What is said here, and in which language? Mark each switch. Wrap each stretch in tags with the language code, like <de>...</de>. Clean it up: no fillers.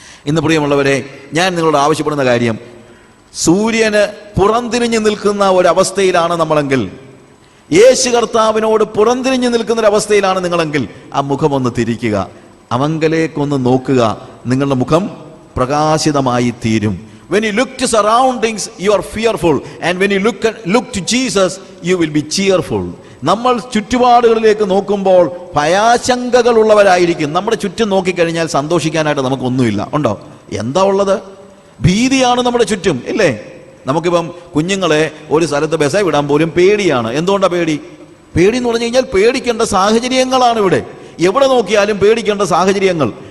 <ml>ഇന്ന് പ്രിയമുള്ളവരെ, ഞാൻ നിങ്ങളോട് ആവശ്യപ്പെടുന്ന കാര്യം, സൂര്യന് പുറംതിരിഞ്ഞു നിൽക്കുന്ന ഒരവസ്ഥയിലാണ് നമ്മളെങ്കിൽ, യേശു കർത്താവിനോട് പുറംതിരിഞ്ഞു നിൽക്കുന്ന ഒരവസ്ഥയിലാണ് നിങ്ങളെങ്കിൽ, ആ മുഖമൊന്ന് തിരിക്കുക, അവങ്കലേക്കൊന്ന് നോക്കുക. നിങ്ങളുടെ മുഖം പ്രകാശിതമായി തീരും.</ml> <en>When you look to surroundings, you are fearful, and when you look to Jesus, you will be cheerful.</en> <ml>നമ്മൾ ചുറ്റുപാടുകളിലേക്ക് നോക്കുമ്പോൾ ഭയാശങ്കകൾ ഉള്ളവരായിരിക്കും. നമ്മുടെ ചുറ്റും നോക്കിക്കഴിഞ്ഞാൽ സന്തോഷിക്കാനായിട്ട് നമുക്കൊന്നുമില്ല. ഉണ്ടോ? എന്താ ഉള്ളത്? ഭീതിയാണ് നമ്മുടെ ചുറ്റും, ഇല്ലേ? നമുക്കിപ്പം കുഞ്ഞുങ്ങളെ ഒരു സ്ഥലത്ത് ബസ്സായി വിടാൻ പോലും പേടിയാണ്. എന്തുകൊണ്ടാണ് പേടി? പേടി എന്ന് പറഞ്ഞു കഴിഞ്ഞാൽ പേടിക്കേണ്ട സാഹചര്യങ്ങളാണ് ഇവിടെ. എവിടെ നോക്കിയാലും പേടിക്കേണ്ട സാഹചര്യങ്ങൾ.</ml>